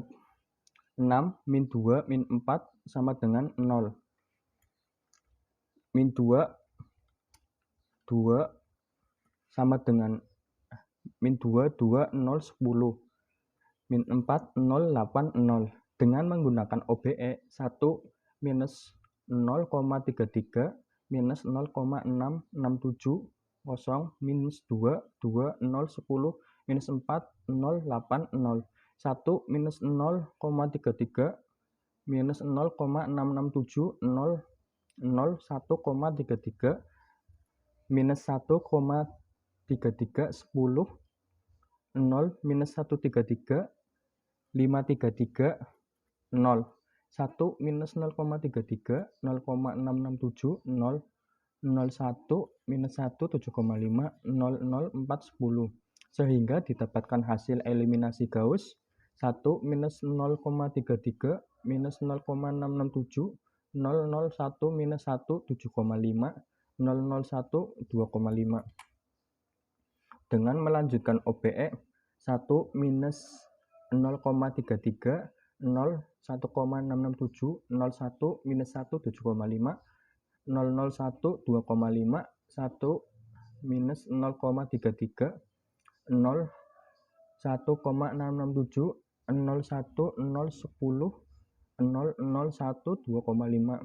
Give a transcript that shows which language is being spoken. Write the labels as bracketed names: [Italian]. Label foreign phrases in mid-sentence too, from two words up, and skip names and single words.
[Indonesian] 6, min 2, min 4, sama dengan 0. Min 2, 2 sama dengan min 2, 2, 0, 10. Min 4, 0, 8, 0. Dengan menggunakan OBE, 1 minus 0,33 minus 0,667 0 minus 2, 2, 0, 10 minus 4, 0, 8, 0. 1 minus 0,33 minus 0,667 0, 0, 1,33 minus 1,33 10 0 minus 133 533 0 1 minus 0,33 0,667 0 01 minus 1 7,5 0 0 4 10 sehingga didapatkan hasil eliminasi Gauss 1 minus 0,33 minus 0,667 001 minus 1 7,5 001 2,5. Dengan melanjutkan OBE 1 minus 0,33 0 1,667 01 minus 1 7,5 001 2,5 1 minus 0,33 0 1,667 01 0 10 001 2,5.